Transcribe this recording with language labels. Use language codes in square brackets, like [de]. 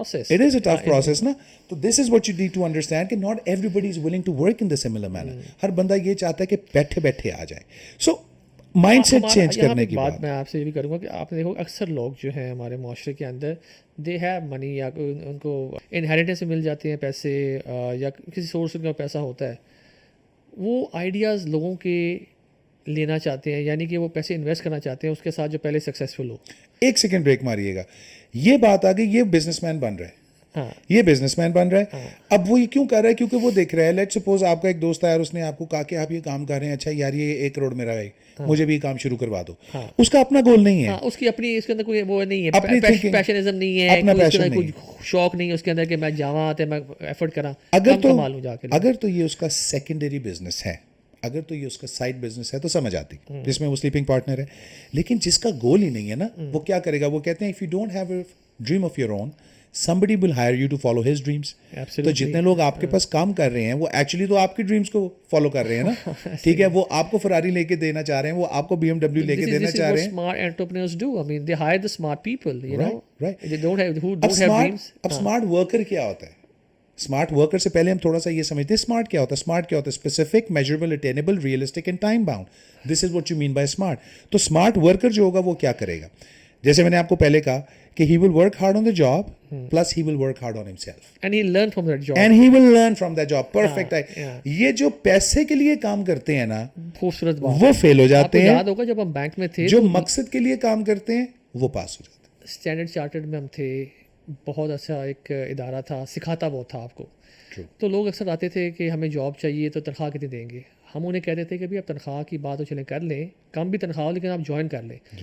[en] It is a tough process نا. تو this is what you need to understand کہ not everybody is willing to work in the similar manner. [ur] ہر بندہ یہ چاہتا ہے کہ بیٹھے بیٹھے آ جائے. سو مائنڈ سیٹ چینج کرنے کی بات میں آپ سے یہ بھی کروں گا کہ آپ نے دیکھو اکثر لوگ جو ہیں ہمارے معاشرے کے اندر [en] they have money, [ur] یا ان کو انہیریٹنس سے مل جاتے ہیں پیسے، یا کسی سورس کا پیسہ ہوتا ہے، وہ آئیڈیاز لوگوں کے لینا چاہتے ہیں، یعنی کہ وہ پیسے انویسٹ کرنا چاہتے ہیں اس کے ساتھ جو پہلے سکسیزفل ہو. ایک سیکنڈ بریک ماریے گا. یہ بات آ گئی، یہ بزنس مین بن رہا ہے، یہ بزنس مین بن رہا ہے. اب وہ یہ کیوں کر رہا ہے؟ کیونکہ وہ دیکھ رہا ہے، لیٹ سپوز آپ کا ایک دوست ہے اور اس نے آپ کو کہا کہ آپ یہ کام کر رہے ہیں، اچھا یار یہ 1 کروڑ میرا ہے، مجھے بھی یہ کام شروع کروا دو. اس کا اپنا گول نہیں ہے، اس کی اپنی، اس کے اندر کوئی وہ نہیں ہے، پیشنزم نہیں ہے، کوئی شوق نہیں ہے اس کے اندر کہ [pa] میں جاواں تے میں ایفرٹ کراں کمال ہو جا کے. [ur] اگر تو یہ اس کا سیکنڈری بزنس ہے، اگر تو یہ اس کا سائڈ بزنس ہے تو سمجھ آتی، جس میں وہ سلیپنگ پارٹنر ہے. لیکن جس کا گول ہی نہیں ہے نا، وہ کیا کرے گا؟ وہ کہتے ہیں [en] if you don't have a dream of your own, somebody will hire you to follow his dreams. [ur] تو جتنے لوگ آپ کے پاس کام کر رہے ہیں وہ ایکچولی تو آپ کے ڈریمز کو فالو کر رہے ہیں نا. ٹھیک ہے، وہ آپ کو فراری لے کے دینا چاہ رہے ہیں، وہ آپ کو BMW لے کے دینا چاہ رہے ہیں. [en] Smart entrepreneurs do. I mean, they hire the smart people, you know. Right. They don't have who don't have dreams. [ur] اب اسمارٹ ورکر کیا ہوتا ہے؟ اسمارٹ ورکر سے پہلے ہم تھوڑا سا یہ سمجھتے ہیں اسمارٹ کیا ہوتا ہے. اسمارٹ کیا ہوتا ہے؟ [en] Specific, measurable, attainable, realistic and time bound. This is what you mean by SMART. [ur] تو اسمارٹ ورکر جو ہوگا وہ کیا کرے گا؟ جیسے میں نے آپ کو پہلے کہا کہ [en] he will work hard on the job, plus he will work hard on himself. And he'll learn from that job. And he will learn from that job. Perfect. [ur] یہ جو پیسے کے لیے کام کرتے ہیں نا، خوبصورت بات، وہ فیل ہو جاتے ہیں. یاد ہوگا جب ہم بینک میں تھے، جو مقصد کے لیے کام کرتے ہیں وہ پاس ہو جاتے ہیں. اسٹینڈرڈ چارٹرڈ میں ہم تھے، بہت اچھا ایک ادارہ تھا، سکھاتا وہ تھا آپ کو. تو لوگ اکثر آتے تھے کہ ہمیں جاب چاہیے تو تنخواہ کتنی دیں گے. ہم انہیں کہتے تھے کہ بھائی آپ تنخواہ کی بات تو چلیں کر لیں، کم بھی تنخواہ ہو لیکن آپ جوائن کر لیں.